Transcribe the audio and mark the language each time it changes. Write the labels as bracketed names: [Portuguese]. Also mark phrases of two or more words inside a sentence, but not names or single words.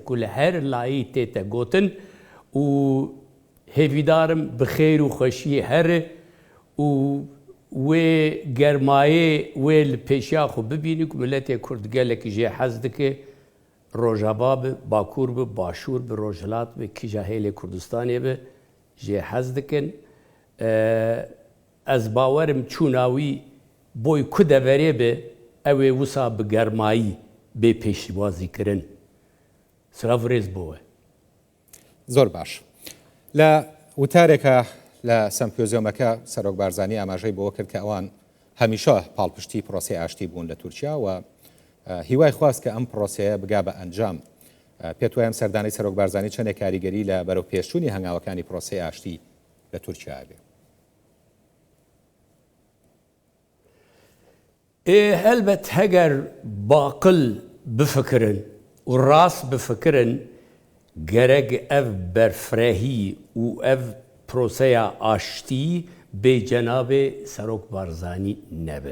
[Kurdish] ku li her layî tê te gotin û hêvîdarim bi xêr û xweşiyê here û wê germayê wê li pêşiya xwe bibînî ku miletê Kurd gelekî jê hez dike Rojava bi, Bakur bi, Başûr bi, Rojhilat bi, kîja hêlê Kurdistanê bi jê hez dikin ez bawerim çûna wî boy ku deverê bi ew ê wisa bi germayî bê pêşwazîkirin sirav rêz bo we [Central Kurdish] زۆر باش لە وتارێکە لە سەمپۆزیۆمەکە سەرۆک بارزانی ئاماژەی بۆ کرد کە ئەوان هەمیشە پاڵپشتی پرۆسی ئاشتی بوون لە تورکیا و هیوای خواست کە ئەم پرۆسەیە بگا بە ئەنجام پێت وایە سەردانی سەرۆک بارزانی چەندێک کاریگەری لە بەرەو پێشچوونی هەنگاوەکانی پرۆسی ئاشتی لە تورکیا بێ [Kurdish] helbet heger baqil bifikirin û rast bifikirin gerek ev berfrehî û ev proseya aştî bê cenabê Serok Barzanî nebe.